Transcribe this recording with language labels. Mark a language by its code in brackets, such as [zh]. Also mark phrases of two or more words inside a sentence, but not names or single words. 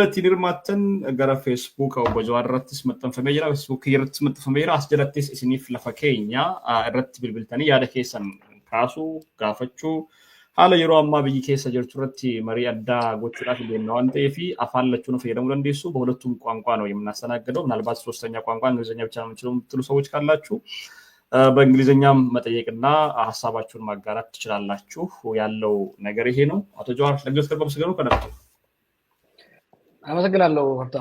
[om] ittiin hirmaattan gara Facebook obbo Jawaar irrattis maxxanfamee jira Facebook irrattis maxxanfamee jira as jalattis isiniif lafa keenya irratti bilbiltanii yaada keessan kaasuu gaafachuu haala yeroo ammaa biyyi keessa jirtu irratti marii addaa gochuudhaaf deemna waan ta'eef afaan lachuun fayyadamuu dandeessu [am] በሁለቱም ቋንቋ ነው የምናስተናግደው ምናልባት ሶስተኛ ቋንቋ እንግሊዝኛ ብቻ ነው የምትችሉ ሰዎች ካላችሁ በእንግሊዝኛም መጠየቅና ሐሳባችሁን ማጋራት ትችላላችሁ ያለው ነገር ይሄ ነው አቶ ጀዋር ለግስ ከርበም ስገሩ ከነብቱ አመሰግናለሁ ሀብታሙ